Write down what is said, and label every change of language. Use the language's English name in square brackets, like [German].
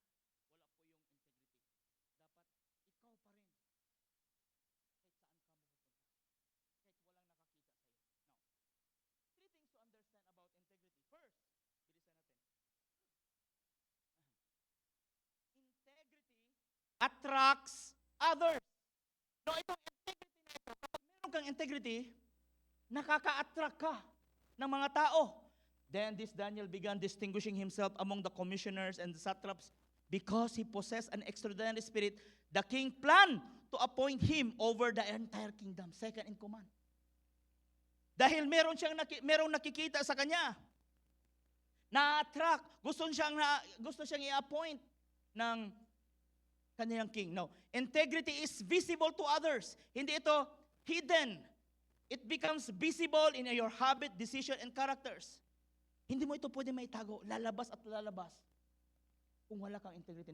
[Filipino] Wala po yung integrity. Dapat ikaw pa rin. Kahit saan ka mo pupunta. Kahit walang nakakita sa iyo. [English] Now, 3 things to understand about integrity. First, [Filipino] bilisan natin. [English] Integrity attracts others. [Filipino] No, itong integrity na ito, kapag meron kang integrity, nakaka-attract ka ng mga tao. [English] Then this Daniel began distinguishing himself among the commissioners and the satraps because he possessed an extraordinary spirit. The king planned to appoint him over the entire kingdom, second in command. [Filipino] Dahil merong nakikita sa kanya, na-attract, gusto siyang i-appoint ng kanyang king. [English] No, integrity is visible to others. [Filipino] Hindi ito hidden. [English] It becomes visible in your habit, decision, and characters. [Filipino] Hindi mo ito pwede maitago. Lalabas at lalabas. Kung wala kang integrity.